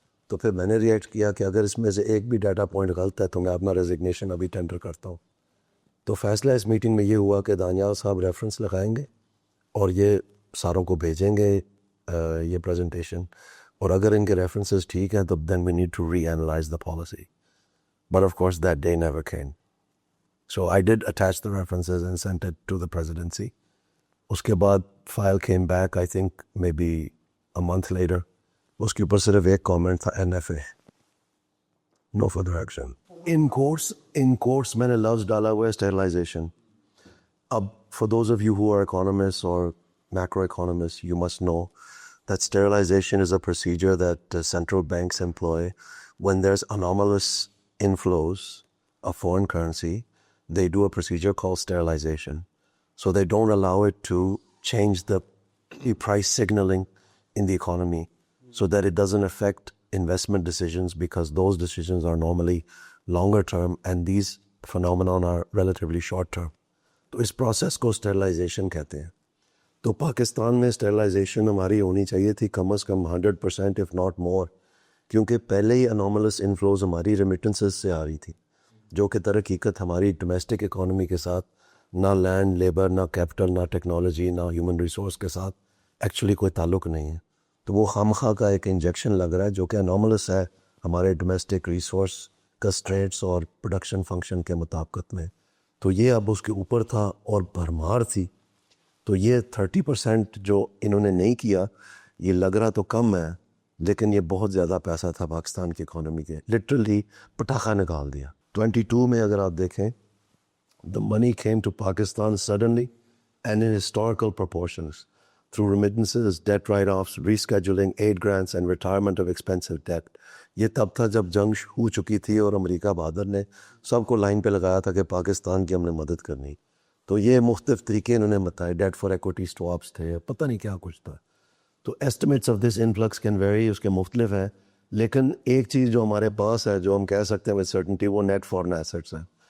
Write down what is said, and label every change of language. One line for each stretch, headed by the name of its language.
Urdu: تو پھر میں نے ریئیکٹ کیا کہ اگر اس میں سے ایک بھی ڈیٹا پوائنٹ غلط ہے تو میں اپنا ریزگنیشن ابھی ٹینڈر کرتا ہوں. تو فیصلہ اس میٹنگ میں یہ ہوا کہ دانیال صاحب ریفرنس لگائیں گے اور یہ ساروں کو بھیجیں گے یہ پریزنٹیشن، اور اگر ان کے ریفرنسز ٹھیک ہیں تو
English: Then we need to reanalyse the policy. But of course that day never came. So I did attach the references and sent it to the presidency.
Urdu: اس کے بعد
English: file came back I think maybe a month later.
Urdu: اس کے اوپر صرف ایک comment تھا NFA.
English: No further action. In courts
Urdu: میں نے لفظ ڈالا ہوا ہے sterilization. اب
English: for those of you who are economists or macroeconomists, you must know that sterilization is a procedure that central banks employ when there's anomalous inflows of foreign currency. They do a procedure called sterilization. So they don't allow it to change the price signaling in the economy so that it doesn't affect investment decisions, because those decisions are normally longer term and these phenomena are relatively short term.
Urdu: تو اس process کو sterilization کہتے ہیں. تو پاکستان میں sterilization ہماری ہونی چاہیے تھی کم از کم 100%
English: if not more,
Urdu: کیونکہ پہلے ہی انوملس انفلوز ہماری ریمیٹنسز سے آ رہی تھی، جو کہ در حقیقت ہماری ڈومیسٹک اکانومی کے ساتھ نہ لینڈ لیبر نہ کیپٹل نہ ٹیکنالوجی نہ ہیومن ریسورس کے ساتھ ایکچولی کوئی تعلق نہیں ہے. تو وہ خامخواہ کا ایک انجیکشن لگ رہا ہے جو کہ انوملس ہے ہمارے ڈومیسٹک ریسورس کنسٹرینٹس اور پروڈکشن فنکشن کے مطابقت میں. تو یہ اب اس کے اوپر تھا اور بھرمار تھی. تو یہ 30% جو انہوں نے نہیں کیا یہ لگ رہا تو کم ہے لیکن یہ بہت زیادہ پیسہ تھا پاکستان کی اکانومی کے. لٹرلی پٹاخہ نکال دیا.
English: 22
Urdu: میں اگر آپ دیکھیں
English: the money came to Pakistan suddenly and in historical proportions through remittances, debt write-offs, rescheduling, aid grants and retirement of expensive debt.
Urdu: یہ تب تھا جب جنگ ہو چکی تھی اور امریکہ بہادر نے سب کو لائن پہ لگایا تھا کہ پاکستان کی ہم نے مدد کرنی. تو یہ مختلف طریقے انہوں نے بتائے. ڈیٹ فار ایکوٹی سٹواپس تھے, پتہ نہیں کیا کچھ تھا. تو
English: estimates of this influx can vary,
Urdu: اس کے مختلف ہیں. لیکن ایک چیز جو ہمارے پاس ہے جو ہم کہہ سکتے ہیں
English: with certainty
Urdu: وہ نیٹ فارن ایسٹس ہیں.